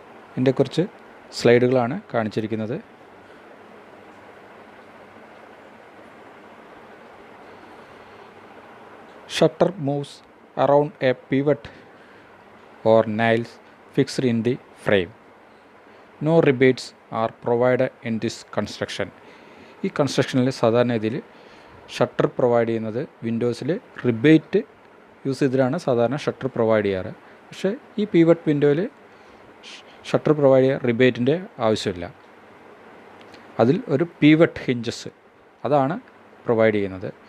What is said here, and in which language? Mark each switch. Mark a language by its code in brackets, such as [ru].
[ml] ഇതിൻ്റെ കുറച്ച് സ്ലൈഡുകളാണ് കാണിച്ചിരിക്കുന്നത്. [en] Shutter moves around a pivot or nails fixed in the frame. No rebates are provided in this construction. [ml] ഈ കൺസ്ട്രക്ഷനിൽ സാധാരണ ഇതിൽ ഷട്ടർ പ്രൊവൈഡ് ചെയ്യുന്നത് വിൻഡോസിൽ റിബേറ്റ് യൂസ് ചെയ്തിട്ടാണ് സാധാരണ ഷട്ടർ പ്രൊവൈഡ് ചെയ്യാറ്. പക്ഷേ ഈ പിവറ്റ് വിൻഡോയിൽ ഷട്ടർ പ്രൊവൈഡ് ചെയ്യാൻ റിബേറ്റിൻ്റെ ആവശ്യമില്ല. അതിൽ ഒരു പിവറ്റ് ഹിഞ്ചസ് അതാണ് പ്രൊവൈഡ് ചെയ്യുന്നത്.